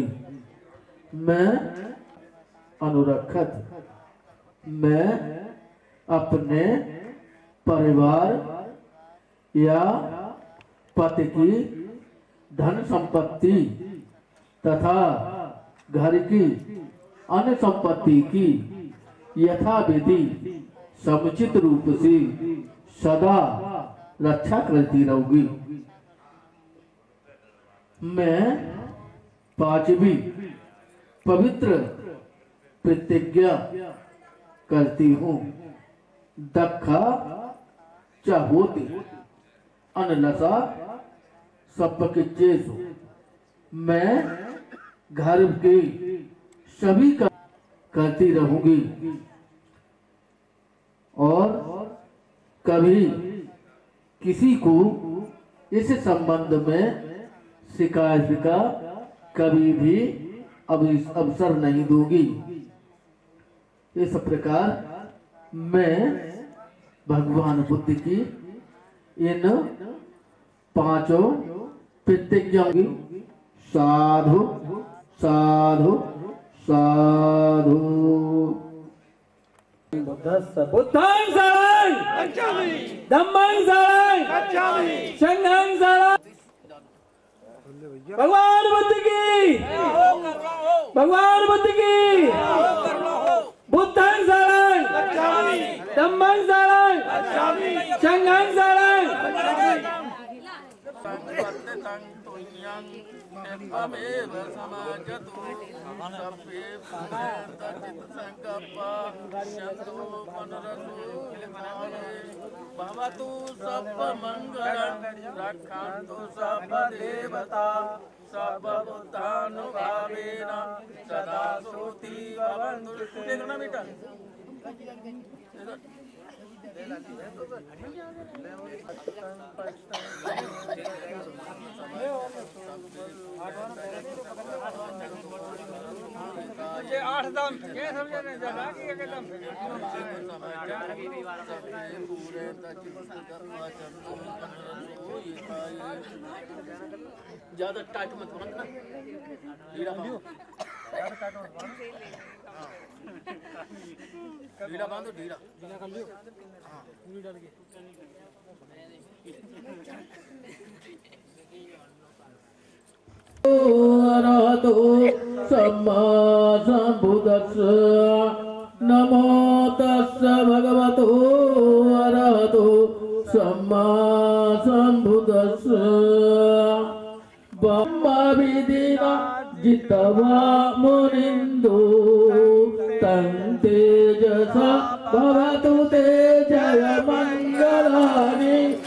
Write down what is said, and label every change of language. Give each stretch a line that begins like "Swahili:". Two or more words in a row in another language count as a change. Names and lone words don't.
Hindi: मैं अनुरक्षक मैं अपने परिवार या पति की धन संपत्ति तथा घर की अन्य संपत्ति की यथाविधि समुचित रूप से सदा रक्षा करती रहूंगी। मैं पांचवी पवित्र प्रतिज्ञा करती हूँ।
Pali: दखा चाहोते अनलसा सपकिचेसु।
Hindi: मैं घर के सभी का करती रहूंगी और कभी किसी को इस संबंध में शिकायत का कभी भी अवसर नहीं दूंगी। इस प्रकार मैं भगवान बुद्ध की इन 5 प्रतिज्ञाओं की साधु साधु साधु।
Pali: बुद्धं शरणं धम्मं शरणं संघं शरणं।
Hindi: भगवान बुद्ध की, भगवान बुद्ध की।
Pali: बुद्धं शरणं धम्मं शरणं संघं शरणं।
Sanskrit: भवतु सर्वमङ्गलं रक्षन्तु सर्वदेवता सर्वभूतानुभावेन सदा सुखी भवन्तु।
Hindi: ये 8 दम क्या समझे नहीं जगह की एकदम ज्यादा टाइट मत करो ना ढीला बांधो ढीला बांधो ढीला कर लियो हां पूरी डाल के
Pali: अरहतो सम्मा सम्बुद्धस्स नमो तस्स भगवतो अरहतो सम्मा सम्बुद्धस्स। ब्रह्मविदिना जित्वा मुनिन्दो तं तेजसा भवतु ते जयमङ्गलानि।